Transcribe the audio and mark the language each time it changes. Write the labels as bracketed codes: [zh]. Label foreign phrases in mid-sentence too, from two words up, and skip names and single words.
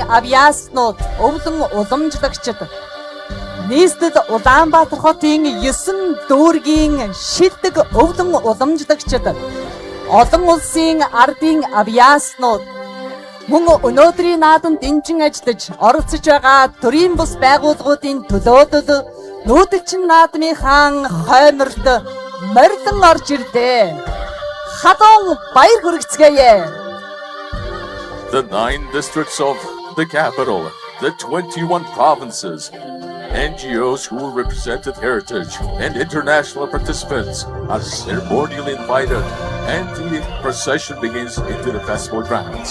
[mn] авиаснууд, өвлөн уламжлагчид, нийслэл Улаанбаатар хотын 9 дүүргийн шилдэг өвлөн уламжлагчид, олон улсын ардын авиаснууд мөн өнөөдрийн наадамд дэмжин ажиллаж оролцож байгаа төрийн бус байгууллагуудын төлөөдөд нүүдэлчин наадмын хаан хойморт морилон орж ирлээ. Халуун баяр хүргэцгээе. [en] The 9 districts of the capital, the 21 provinces, NGOs who represented heritage and international participants are ceremonially invited, and the procession begins into the festival grounds.